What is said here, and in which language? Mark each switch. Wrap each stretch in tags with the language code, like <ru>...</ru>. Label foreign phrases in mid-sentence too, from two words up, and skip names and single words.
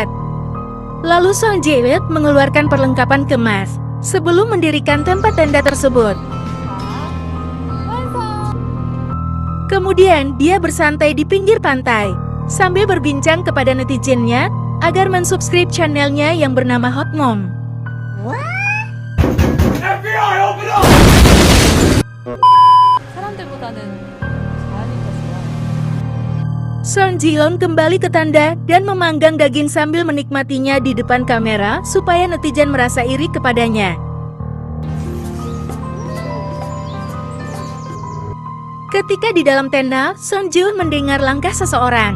<id>Lalu Song Ji-eun mengeluarkan perlengkapan kemas sebelum mendirikan tempat tenda tersebut. Kemudian dia bersantai di pinggir pantai sambil berbincang kepada netizennya agar mensubscribe channelnya yang bernama Hot Mom.</id> <en>FBI, open up!</en> <ko>사람들보다는 자연인 것이야.</ko> <id>Song Ji-eun kembali ke tenda dan memanggang daging sambil menikmatinya di depan kamera supaya netizen merasa iri kepadanya. Ketika di dalam tenda, Song Ji-eun mendengar langkah seseorang.</id>